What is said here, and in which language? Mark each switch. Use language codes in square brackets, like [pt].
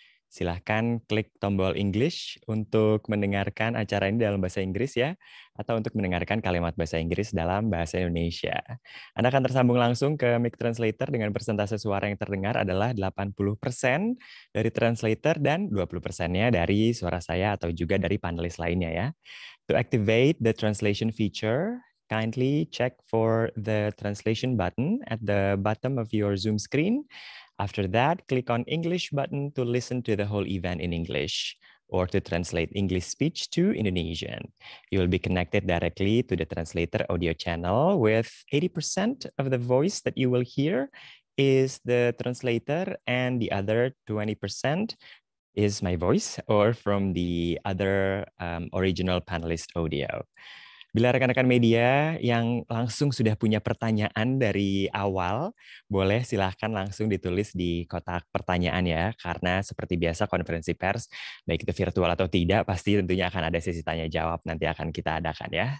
[id] Silahkan klik tombol English untuk mendengarkan acara ini dalam bahasa Inggris ya, atau untuk mendengarkan kalimat bahasa Inggris dalam bahasa Indonesia. Anda akan tersambung langsung ke mic translator dengan persentase suara yang terdengar adalah 80% dari translator dan 20%-nya dari suara saya atau juga dari panelis lainnya ya. [en] To activate the translation feature, kindly check for the translation button at the bottom of your Zoom screen. After that, click on English button to listen to the whole event in English or to translate English speech to Indonesian. You will be connected directly to the translator audio channel with 80% of the voice that you will hear is the translator and the other 20% is my voice or from the other original panelist audio. [id] Bila rekan-rekan media yang langsung sudah punya pertanyaan dari awal, boleh silahkan langsung ditulis di kotak pertanyaan ya, karena seperti biasa konferensi pers, baik itu virtual atau tidak, pasti tentunya akan ada sesi tanya jawab nanti akan kita adakan ya.